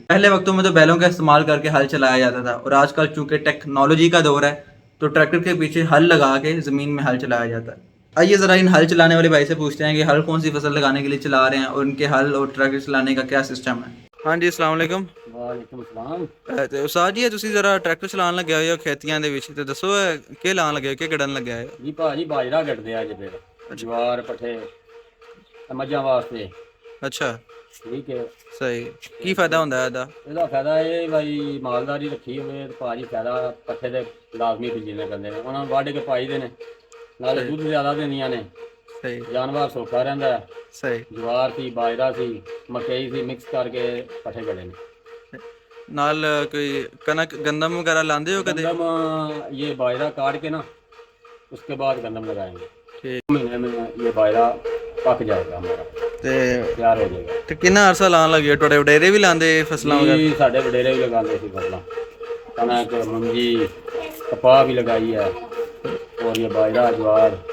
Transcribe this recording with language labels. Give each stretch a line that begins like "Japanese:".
Hindi: पहले वक्तों में तो बैलों का इस्तेमाल करके हल चलाया जाता था और आजकल चूँकि टेक्नोलॉजी का दौर है तो ट्रैक्टर के पीछे हल लगा के ज़मीन में हल चलाया जाता है। आइए ज़रा इन हल चलाने वाले भाई से पूछते हैं कि हल कौन सी फसल लगाने के लिए चला रहे हैं और उनके हल और ट्रैक्टर चलाने का क्या सिस्टम है। हाँ जी, अस्सलाम वालेकुम। वालेकुम सलाम।
Punjabi: ਤੇ ਉਸਤਾਦ ਜੀ ਤੁਸੀਂ ਜ਼ਰਾ ਟਰੈਕਟਰ ਚਲਾਉਣ ਲੱਗਿਆ ਹੋਏ ਹੋ ਖੇਤੀਆਂ ਦੇ ਵਿੱਚ ਤੇ ਦੱਸੋ ਕੀ ਲਾਉਣ ਲੱਗੇ ਹੋ, ਕੀ ਗੜਨ ਲੱਗਿਆ ਹੈ? ਜੀ ਭਾਜੀ ਬਾਜਰਾ ਕੱਢਦੇ ਆ ਅੱਜ ਫਿਰ ਜਵਾਰ ਪੱਠੇ ਮੱਝਾਂ ਵਾਸਤੇ। ਅੱਛਾ, ਠੀਕ ਹੈ। ਸਹੀ। ਕੀ ਫਾਇਦਾ ਹੁੰਦਾ ਇਹਦਾ? ਇਹਦਾ ਫਾਇਦਾ ਇਹ ਭਾਈ ਮਾਲਦਾਰੀ ਰੱਖੀ ਹੋਵੇ ਤੇ ਭਾਜੀ ਫਾਇਦਾ ਪੱਠੇ ਦੇ ਲਾਜ਼ਮੀ ਬੀਜਣੇ ਪੈਂਦੇ ਨੇ, ਉਹਨਾਂ ਨੂੰ ਵੱਢ ਕੇ ਪਾਈ ਦੇ ਨੇ, ਨਾਲੇ ਦੁੱਧ ਜ਼ਿਆਦਾ ਦਿੰਦੀਆਂ ਨੇ, ਸਹੀ ਜਾਨਵਰ ਸੌਖਾ ਰਹਿੰਦਾ ਹੈ। ਸਹੀ। ਜਵਾਰ ਸੀ, ਬਾਜਰਾ ਸੀ, ਮਕਈ ਸੀ, ਮਿਕਸ ਕਰਕੇ ਪੱਠੇ ਗੜੇ ਨੇ। ਨਾਲ ਕੋਈ ਕਣਕ
Hindi: गंदम वगैरह लाते हो कदे? गंदम ये बाजरा काट के ना उसके बाद गंदम लगाएंगे। ठीक। महीने में ये बाजरा पक जाएगा हमारा
Punjabi: ਤੇ
Hindi: तैयार हो जाएगा।
Punjabi: ਤੇ ਕਿੰਨਾ ਅਰਸਾ ਲਾਉਣ ਲੱਗੇ ਹੋ? ਤੁਹਾਡੇ ਵਡੇਰੇ ਵੀ ਲਾਉਂਦੇ ਫਸਲਾਂ ਵਗੈਰਾ?
Hindi: जी साढ़े वडेरे भी लगाते थे फसलां, कनक, मुंजी, कपाह भी लगाई है और ये बाजरा ज्वार।